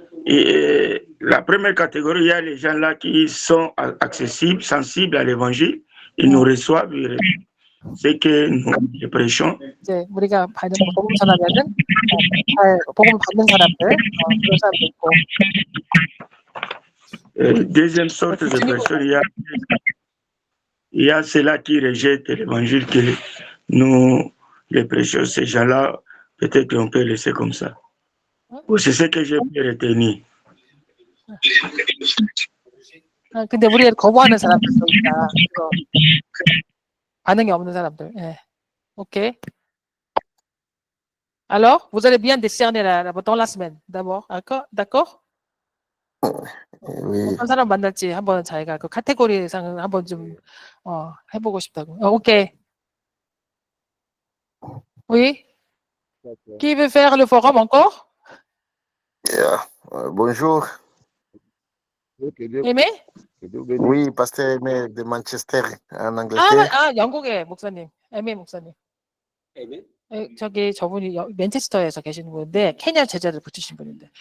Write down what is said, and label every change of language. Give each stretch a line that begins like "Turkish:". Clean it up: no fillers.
French: Et la première catégorie, il y a les gens là qui sont accessibles, sensibles à l'évangile. Ils nous reçoivent ce que nous prêchons.
Korean: 이제 우리가 받는 복음 전하면은 복음 받는 사람들 그런 사람도 있고.
French: Deuxième sorte de personnes, il y a ceux-là qui rejettent l'évangile que nous les prêchons. Ces gens-là, peut-être qu'on peut laisser comme ça. C'est ce que j'ai pu retenir.
Korean: 근데 우리가 거부하는 사람들도 있다. 반응이 없는 사람들. 예. 오케이.
French: Alors, vous allez bien discerner dans la semaine, d'abord. D'accord? Oui.
Korean: 어떤 사람 만날지 한번 자기가 그 카테고리상을 한번 좀 해보고 싶다고. 오케이.
French: Oui. Qui veut faire le forum encore? Yeah. Bonjour. Aimé? Oui, pasteur Aimé de Manchester en Angleterre.
Korean: 영국의 목사님. 에미 목사님. 저기 저분이 맨체스터에서 계시는 분인데 케냐 제자들 붙이신 분인데.